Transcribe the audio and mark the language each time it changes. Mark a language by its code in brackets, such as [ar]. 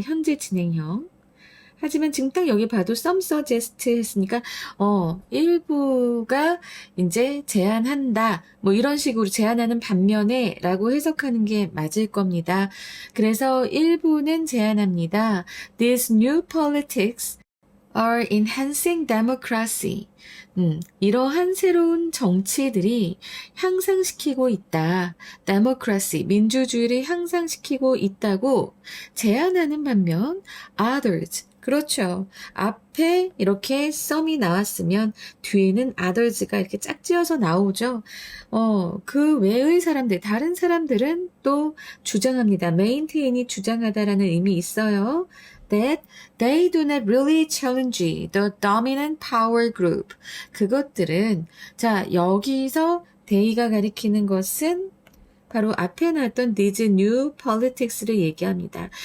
[ko] 현재 진행형. 하지만 지금 딱 여기 봐도 some suggest 했으니까 일부가 이제 제안한다 뭐 이런 식으로 제안하는 반면에 라고 해석하는 게 맞을 겁니다. 그래서 일부는 제안합니다. [en] These new politics are enhancing democracy. [ko] 이러한 새로운 정치들이 향상시키고 있다. democracy, 민주주의를 향상시키고 있다고 제안하는 반면 others, 그렇죠. 앞에 이렇게 some이 나왔으면 뒤에는 others가 이렇게 짝지어서 나오죠. 그 외의 사람들, 다른 사람들은 또 주장합니다. maintain이 주장하다라는 의미 있어요. [en] That they do not really challenge the dominant power group. [ko] 그것들은, 자, 여기서 they가 가리키는 것은 바로 앞에 나왔던 these new politics 를 얘기합니다.